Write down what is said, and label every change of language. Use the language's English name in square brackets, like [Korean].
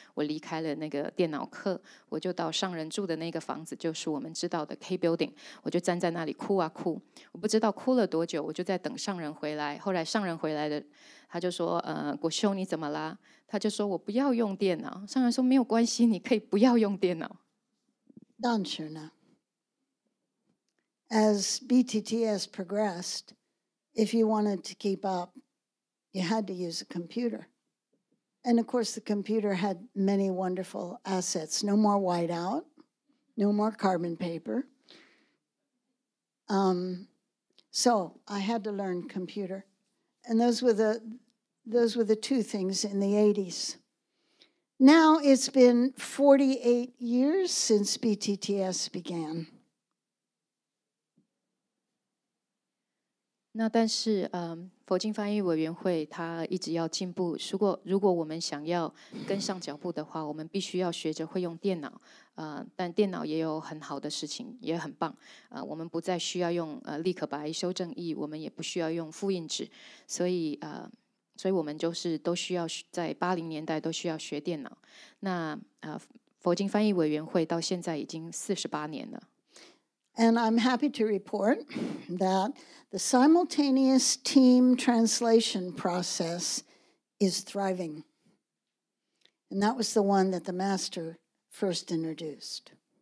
[Chinese] 我离开了那个电脑课，我就到上人住的那个房子，就是我们知道的 K Building， 我就站在那里哭啊哭。我不知道哭了多久，我就在等上人回来。后来上人回来了，他就说国修你怎么啦？他就说我不要用电脑。上人说没有关系，你可以不要用电脑。当时呢， [English] as BTTS progressed, if you wanted to keep up, you had to use a computer. And of course, the computer had many wonderful assets. No more whiteout, no more carbon paper. So I had to learn computer. And those were Those were the two things in the 80s. Now it's been 48 years since BTTS began. [Chinese] 那但是，佛经翻译委员会它一直要进步。如果我们想要跟上脚步的话，我们必须要学着会用电脑。但电脑也有很好的事情，也很棒。我们不再需要用立可白、修正译，我们也不需要用复印纸。所以我们就是都需要在80年代都需要学电脑。那佛经翻译委员会到现在已经48年了。 [English] And I'm happy to report that the simultaneous team translation process is thriving. And that was the one that the Master first introduced.